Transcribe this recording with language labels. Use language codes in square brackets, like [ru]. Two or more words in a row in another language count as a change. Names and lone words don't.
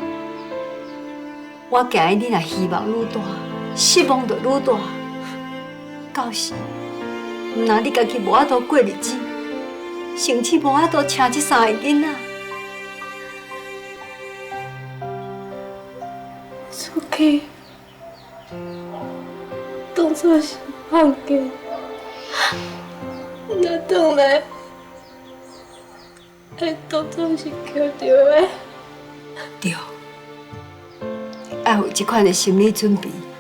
[nan] 我惊你若希望愈大，失望就愈大。到时，若你家己无法度过日子，甚至无法度请这3个囡仔，出去当作是放假，若转来会当作是捡到的。对，爱有这款的心理准备。